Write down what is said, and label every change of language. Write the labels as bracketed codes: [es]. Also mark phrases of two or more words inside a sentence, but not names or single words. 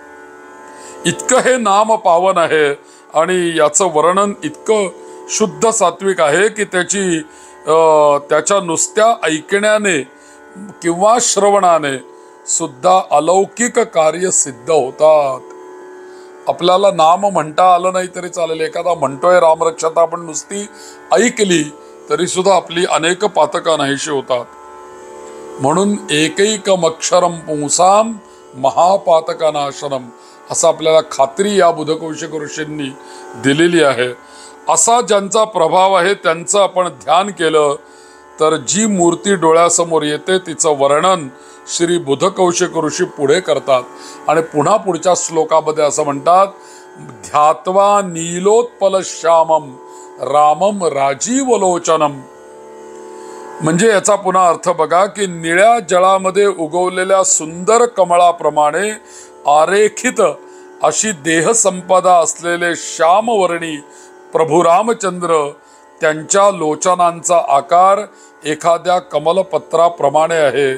[mr] इतकं हे नाम पावन आहे आणि याचं वर्णन इतकं शुद्ध सात्विक आहे की त्याच्या नुसत्या ऐकण्याने किंवा श्रवणाने सुद्धा अलौकिक कार्य सिद्ध होतात. आपल्याला नाम म्हणता आलं नाही तरी चालेल, एखादा म्हणतोय रामरक्षाता, आपण नुसती ऐकली तरी सुद्धा आपली अनेक पातकं नाहीशी होतात. [sa] म्हणून एकैकम अक्षरम पुंसाम महापातकनाशनम, [mr] असं आपल्याला खात्री या बुधकौशिक ऋषींनी दिलेली आहे. असा ज्यांचा प्रभाव आहे त्यांचं आपण ध्यान केलं तर जी मूर्ती डोळ्यासमोर येते तिचं वर्णन श्री बुधकौशिक ऋषी पुढे करतात. आणि पुन्हा पुढच्या श्लोकामध्ये असं म्हणतात, [sa] ध्यात्वा नीलोत्पल श्यामम रामम राजीवलोचनम. [mr] म्हणजे याचा पुन्हा अर्थ बघा की निळ्या जळामध्ये उगवलेल्या सुंदर कमळाप्रमाणे आरेखित अशी देहसंपदा असलेले श्यामवर्णी प्रभू रामचंद्र, त्यांच्या लोचनांचा आकार एखाद्या कमलपत्राप्रमाणे आहे.